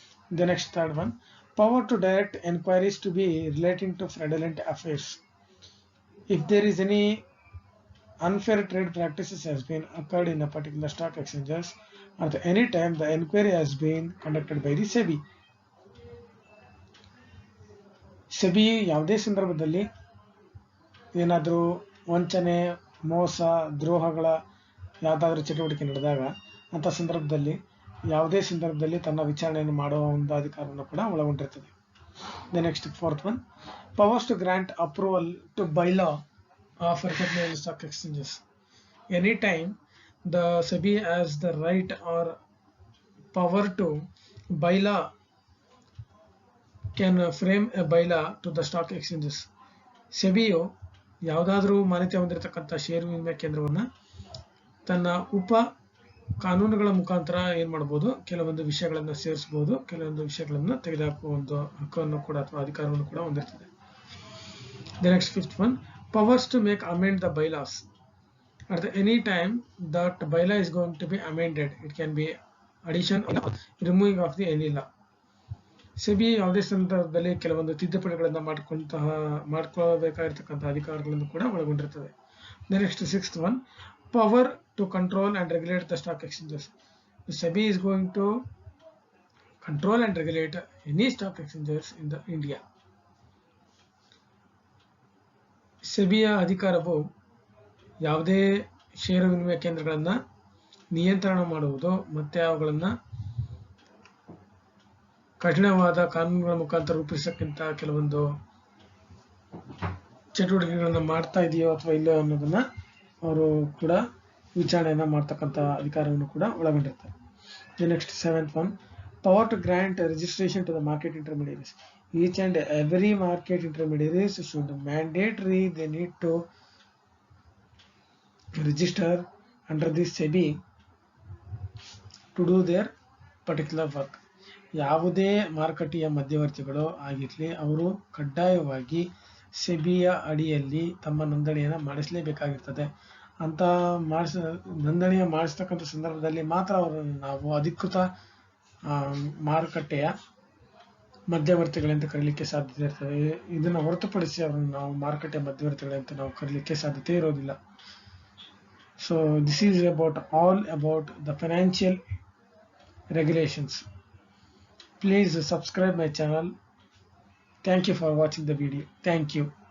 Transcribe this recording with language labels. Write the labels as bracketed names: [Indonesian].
[English] The next third one, power to direct enquiries to be relating to fraudulent affairs. If there is any unfair trade practices has been occurred in a particular stock exchanges at any time the enquiry has been conducted by the SEBI. [Kannada] SEBI ಯಾವುದೇ ಸಂದರ್ಭದಲ್ಲಿ ಏನಾದರೂ ವಂಚನೆ, ಮೋಸ, ದ್ರೋಹಗಳ ಯಾವುದಾದ್ರೂ ಚಟುವಟಿಕೆ ನಡೆದಾಗ ಅಂತ ಸಂದರ್ಭದಲ್ಲಿ ಯಾವುದೇ ಸಂದರ್ಭದಲ್ಲಿ ತನ್ನ ವಿಚಾರಣೆಯನ್ನು ಮಾಡುವ ಒಂದು ಅಧಿಕಾರವನ್ನು ಕೂಡ ಒಳಗೊಂಡಿರ್ತದೆ. [English] The next fourth one, powers to grant approval to bylaw of recognized stock exchanges. Anytime the SEBI has the right or power to bylaw can frame a bylaw to the stock exchanges. [Kannada] ಸೆಬಿಯು ಯಾವುದಾದ್ರೂ ಮಾನ್ಯತೆ ಹೊಂದಿರತಕ್ಕಂಥ ಷೇರು ವಿನಿಮಯ ಕೇಂದ್ರವನ್ನ ತನ್ನ ಉಪ ಕಾನೂನುಗಳ ಮುಖಾಂತರ ಏನ್ ಮಾಡಬಹುದು, ಕೆಲವೊಂದು ವಿಷಯಗಳನ್ನು ಸೇರಿಸಬಹುದು, ಕೆಲವೊಂದು ವಿಷಯಗಳನ್ನು ತೆಗೆದುಹಾಕುವ ಒಂದು ಹಕ್ಕನ್ನು ಕೂಡ ಅಥವಾ ಅಧಿಕಾರವನ್ನು ಕೂಡ ಹೊಂದಿರ್ತದೆ. [English] The next fifth one, powers to make amend the bylaws. at the any time that bylaw is going to be amended. It can be addition or removing of the any law. [Kannada] SEBI ಯಾವುದೇ ಸಂದರ್ಭದಲ್ಲಿ ಕೆಲವೊಂದು ತಿದ್ದುಪಡಿಗಳನ್ನು ಮಾಡ್ಕೊಳ್ಳಬೇಕಾಗಿರ್ತಕ್ಕಂಥ ಅಧಿಕಾರಗಳನ್ನು ಕೂಡ ಒಳಗೊಂಡಿರ್ತದೆ. [English] Next 6th one, power to control and regulate the stock exchanges. SEBI is going to control and regulate any stock exchanges in the India. [Kannada] ಸೆಬಿಯ ಅಧಿಕಾರವು ಯಾವುದೇ ಷೇರು ವಿನಿಮಯ ಕೇಂದ್ರಗಳನ್ನು ನಿಯಂತ್ರಣ ಮಾಡುವುದು ಮತ್ತೆ ಅವುಗಳನ್ನು ಕಠಿಣವಾದ ಕಾನೂನುಗಳ ಮುಖಾಂತರ ರೂಪಿಸಕ್ಕಿಂತ ಕೆಲವೊಂದು ಚಟುವಟಿಕೆಗಳನ್ನು ಮಾಡ್ತಾ ಇದೆಯೋ ಅಥವಾ ಇಲ್ಲೋ ಅನ್ನೋದನ್ನ ಅವರು ಕೂಡ ವಿಚಾರಣೆಯನ್ನ ಮಾಡ್ತಕ್ಕಂಥ ಅಧಿಕಾರವನ್ನು ಕೂಡ ಒಳಗೊಂಡಿರ್ತಾರೆ. [English] Next 7th one, power to grant registration to the market intermediaries. Each and every market intermediaries should mandatory they need to register under the SEBI to do their particular work. [Kannada] ಯಾವುದೇ ಮಾರುಕಟ್ಟೆಯ ಮಧ್ಯವರ್ತಿಗಳು ಆಗಿರಲಿ ಅವರು ಕಡ್ಡಾಯವಾಗಿ ಸೆಬಿಯ ಅಡಿಯಲ್ಲಿ ತಮ್ಮ ನೋಂದಣಿಯನ್ನು ಮಾಡಿಸಲೇಬೇಕಾಗಿರ್ತದೆ. ಅಂತ ನೋಂದಣಿಯ ಮಾಡಿಸ್ತಕ್ಕಂಥ ಸಂದರ್ಭದಲ್ಲಿ ಮಾತ್ರ ಅವರನ್ನು ನಾವು ಅಧಿಕೃತ ಮಾರುಕಟ್ಟೆಯ ಮಧ್ಯವರ್ತಿಗಳೆಂದು ಕರೀಲಿಕ್ಕೆ ಸಾಧ್ಯತೆ ಇರ್ತದೆ. ಇದನ್ನು ಹೊರತುಪಡಿಸಿ ಅವರನ್ನು ನಾವು ಮಾರುಕಟ್ಟೆಯ ಮಧ್ಯವರ್ತಿಗಳಂತ ನಾವು ಕರೀಲಿಕ್ಕೆ ಸಾಧ್ಯತೆ ಇರೋದಿಲ್ಲ. [English] So this is all about the financial regulations. Please subscribe my channel. Thank you for watching the video. Thank you.